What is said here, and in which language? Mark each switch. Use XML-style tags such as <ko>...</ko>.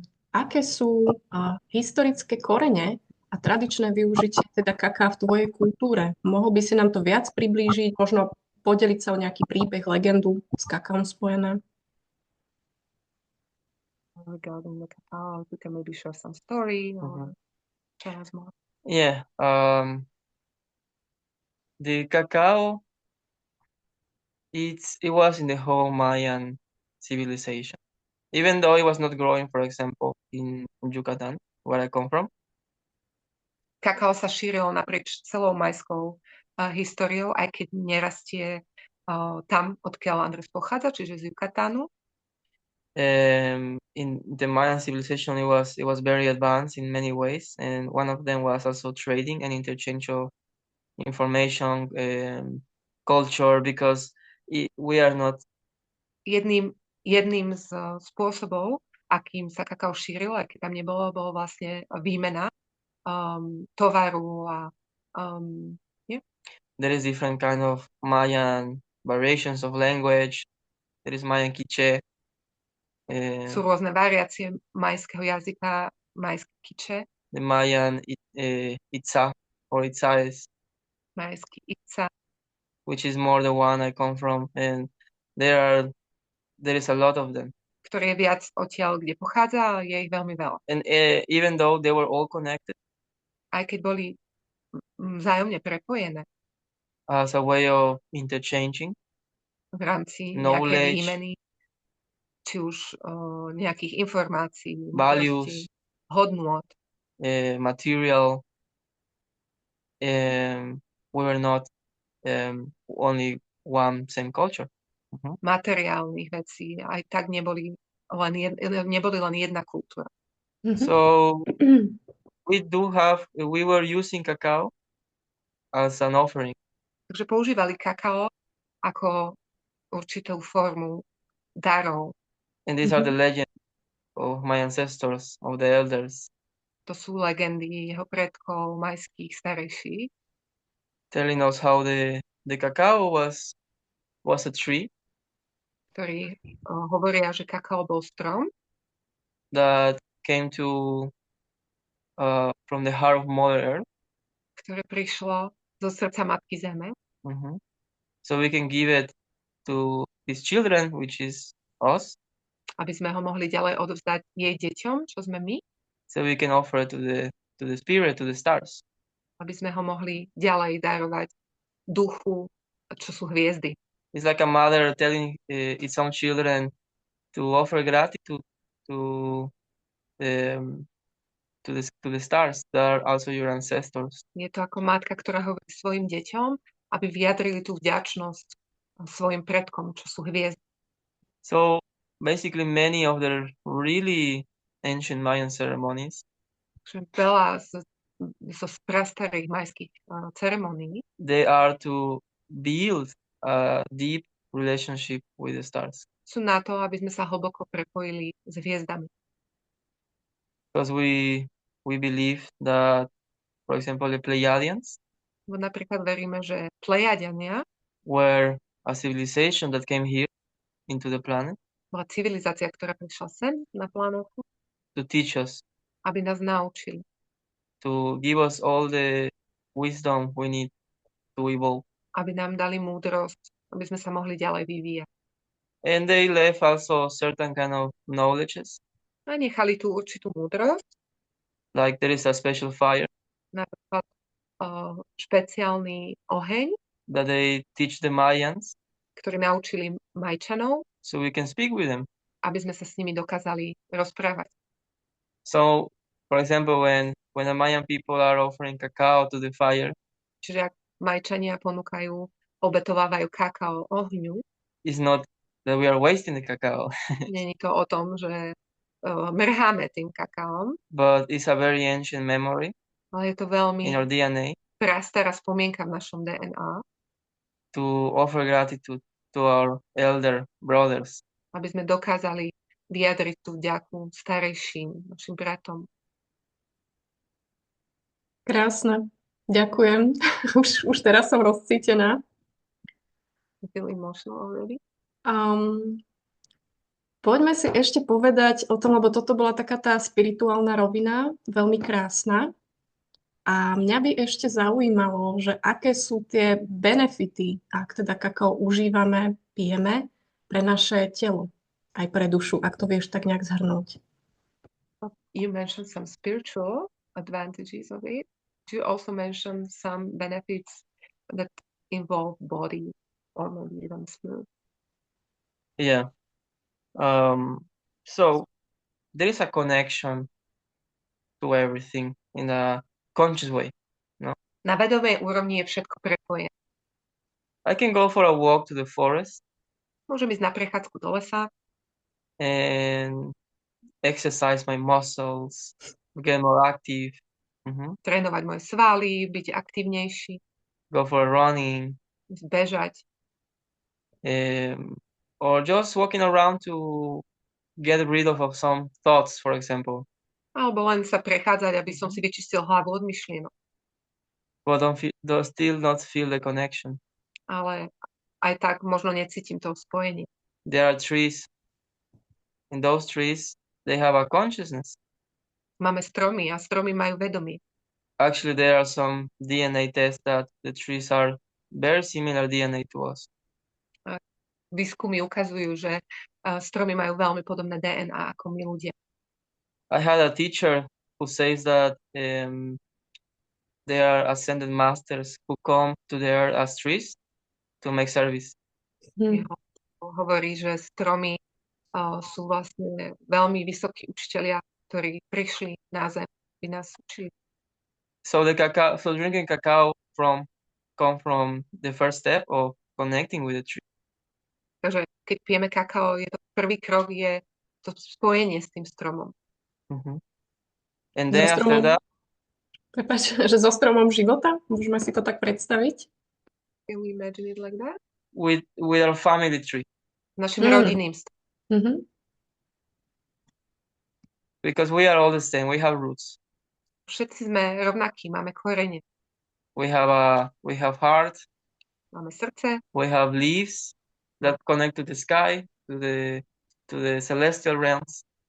<sk>Aké sú historické korene a tradičné využitie teda kaká v tvojej kultúre? Mohol by si nám to viac priblížiť, možno podeliť sa o nejaký príbeh, legendu s kakaom spojené?</sk> <en>Regarding the cacao, you can maybe share some story or tell us more. Yeah. The cacao, it was in the whole Mayan civilization. Even though it was not growing, for example, in Yucatan, where I come from.</en> <sk>Kakao sa šíril naprieč celou majskou históriou, aj keď nerastie tam, odkiaľ Andres pochádza, čiže z Yucatánu.</sk> <en>In the Mayan civilization, it was very advanced in many ways, and one of them was also trading and interchange of information, culture, because we are not.</en> <sk>Jedným z spôsobov, akým sa kakao šíril, aj keď tam nebolo, bolo vlastne výmena tovaru a</sk> <en>There is different kind of Mayan variations of language. There is Mayan quiche.</en> <sk>Sú rôzne variácie majského jazyka, majské quiche.</sk> <en>The Mayan itza or itzaes.</en> <sk>Majský itza.</sk> <en>Which is more the one I come from, and there is a lot of them.</en> <sk>Ktorý je viac odtiaľ, kde pochádza, je ich veľmi veľa.</sk> <en>And even though they were all connected,</en> <sk>aj keď boli vzájomne prepojené,</sk> <en>as a way of interchanging</en> <sk>v rámci</sk> <en>knowledge,</en> <sk>výmeny, či už nejakých informácií,</sk> <en>values,</en> <sk>múdrosti, hodnôt.</sk> <en>material. We were not only one same culture.</en> <sk>Materiálnych vecí. Aj tak neboli len jedna kultúra.</sk> <en>So we were using cacao as an offering.</en> <sk>Takže používali kakao ako určitú formu darov.</sk> <en>And these are the legends of my ancestors, of the elders,</en> <sk>To sú legendy jeho predkov, majských, starejších,</sk> <en>telling us how the cacao was a tree</en> <sk>ktorí hovoria, že kakao bol strom,</sk> <en>that came to from the heart of Mother Earth.</en> <sk>ktoré prišlo zo srdca Matky Zeme,</sk> <en>So we can give it to his children, which is us.</en> <sk>aby sme ho mohli ďalej odovzdať jej deťom, čo sme my,</sk> <en>So we can offer it to the spirit, to the stars.</en> <sk>aby sme ho mohli ďalej darovať duchu, čo sú hviezdy.</sk> <en>It's like a mother telling its own children to offer gratitude to the stars that are also your ancestors.</en> <sk>Je to ako matka, ktorá hovorí svojim deťom, aby vyjadrili tú vďačnosť svojim predkom, čo sú hviezdy.</sk> <en>So basically many of the really ancient Mayan ceremonies,</en> <sk>Takže veľa zo prastarých majských ceremonií</sk> <en>they are to build a deep relationship with the stars.</en> <sk>sú na to, aby sme sa hlboko prepojili s hviezdami.</sk> <en>Because we believe that, for example, the Pleiadians</en> <sk>Bo napríklad veríme, že Plejadiania</sk> <en>were a civilization that came here into the planet</en> <sk>bola civilizácia, ktorá prišla sem na planétu,</sk> <en>to teach us,</en> <sk>aby nás naučili,</sk> <en>to give us all the wisdom we need to evolve.</en> <sk>aby nám dali múdrosť, aby sme sa mohli ďalej vyvíjať.</sk> <en>And they left also certain kind of knowledges,</en> <sk>A nechali tú určitú múdrosť,</sk> <en>like there is a special fire</en> <sk>napríklad špeciálny oheň,</sk> <en>that they teach the Mayans,</en> <sk>ktorý naučili Majčanov,</sk> <en>so we can speak with them.</en> <sk>aby sme sa s nimi dokázali rozprávať.</sk> <en>So, for example, when the Mayan people are offering cacao to the fire,</en> <sk>Čiže ak Majčania ponúkajú, obetovávajú kakao ohňu,</sk> <en>it's not that we are wasting the cacao,</en> <sk>nie je to o tom, že mrháme tým kakaom,</sk> <en>but it's a very ancient memory</en> <sk>ale je to veľmi</sk> <en>in our DNA</en> <sk>prastará spomienka v našom DNA,</sk> <en>to offer gratitude to our elder brothers.</en> <sk>aby sme dokázali vyjadriť tú vďaku starejším, našim bratom. Krásne. Ďakujem. Už teraz som rozcítená.</sk> <en>I feel emotional already.</en> <sk>Poďme si ešte povedať o tom, lebo toto bola taká tá spirituálna rovina, veľmi krásna. A mňa by ešte zaujímalo, že aké sú tie benefity, ak teda kakao užívame, pijeme, pre naše telo, aj pre dušu, ak to vieš tak nejak zhrnúť.</sk> <en>You mentioned some spiritual advantages of it. You also mentioned some benefits that involve body or maybe even spirit. Yeah. So there is a connection to everything in a conscious way.</en> <sk>Na vedomej úrovni je všetko prepojené.</sk> <en>I can go for a walk to the forest</en> <sk>Môžem ísť na prechádzku do lesa,</sk> <en>and exercise my muscles, get more active.</en> <sk>trénovať moje svaly, byť aktívnejší,</sk> <en>Go for running,</en> <sk>bežať,</sk> <en>or just walking around to get rid of some thoughts, for example.</en> <sk>alebo len sa prechádzať, aby som si vyčistil hlavu od myšlienok.</sk> <en>But still not feel the connection.</en> <sk>Ale aj tak možno necítim to spojenie.</sk> <en>There are trees. In those trees, they have a consciousness.</en> <sk>Máme stromy a stromy majú vedomie.</sk> <en>Actually, there are some DNA tests that the trees are very similar DNA to us.</en> <sk>Výskumy ukazujú, že stromy majú veľmi podobné DNA ako my ľudia.</sk> <en>I had a teacher who says that there are ascended masters who come to the earth as trees to make service.</en> <sk>Hovorí, že stromy sú vlastne veľmi vysokí učitelia, ktorí prišli na zem, aby nás učili.</sk> <en>So drinking cacao come from the first step of connecting with the tree.</en> <sk>Takže keď pijeme kakao, je to prvý krok, je to spojenie s tým stromom.</sk> <en>And then after that,</en> <sk>prepáč, že so stromom života? Môžeme si to tak predstaviť?</sk> <en>Can we imagine it like that? with our family tree,</en> <sk>Našim rodinným stromom.</sk> <en>because we are all the same. We have roots.</en> <sk>Všetci sme rovnakí, máme korene.</sk> <en>We have heart.</en> <sk>Máme srdce,</sk> <en>We have leaves that connect to the sky, to the celestial realms.</en>